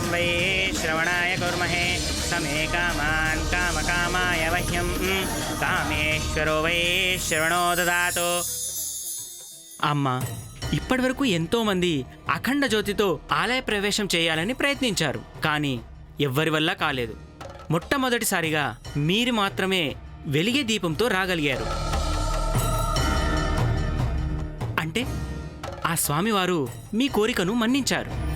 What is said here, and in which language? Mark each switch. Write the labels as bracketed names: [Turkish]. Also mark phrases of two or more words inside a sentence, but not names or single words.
[Sanskrit] वै श्रवणाय कुर्महे समे कामान् कामकामाय वह्यं कामेश्वरो वै श्रवणो ददातु. [Telugu] అమ్మా, ఇప్పటివరకు ఎంతో మంది అఖండ జ్యోతితో ఆలయ ప్రవేశం చేయాలని ప్రయత్నించారు, కానీ ఎవ్వరి వల్ల కాలేదు. మొట్టమొదటిసారిగా మీరు మాత్రమే వెలిగే దీపంతో రాగలిగారు. అంటే ఆ స్వామివారు మీ కోరికను మన్నించారు.